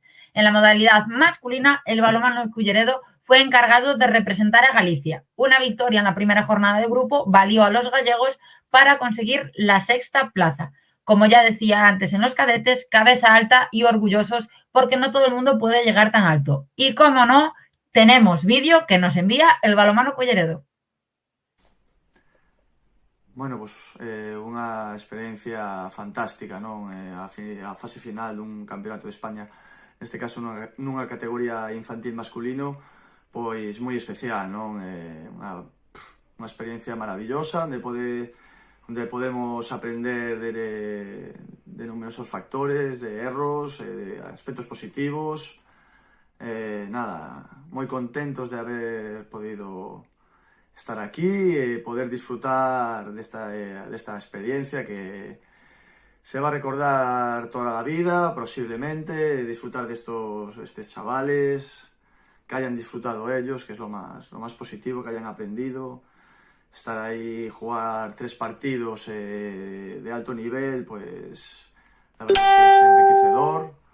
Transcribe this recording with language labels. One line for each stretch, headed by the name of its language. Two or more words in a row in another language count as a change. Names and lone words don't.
Spanish: En la modalidad masculina, el balonmano Culleredo fue encargado de representar a Galicia. Una victoria en la primera jornada de grupo valió a los gallegos para conseguir la 6ª plaza. Como ya decía antes en los cadetes, cabeza alta y orgullosos, porque no todo el mundo puede llegar tan alto. Y como no, tenemos vídeo que nos envía el balonmano Culleredo.
Galician: Bueno, pues unha experiencia fantástica, non? A fase final dun campeonato de España, neste caso nunha categoría infantil masculino, pois moi especial, non? Unha experiencia maravillosa onde podemos aprender de numerosos factores, de erros, de aspectos positivos. Nada, moi contentos de haber podido estar aquí e poder disfrutar desta experiencia
Spanish: que se va a recordar toda la vida, posiblemente, disfrutar de estos chavales, que hayan disfrutado ellos, que es lo más positivo, que hayan aprendido. Estar ahí, jugar 3 partidos de alto nivel, pues la verdad es enriquecedor.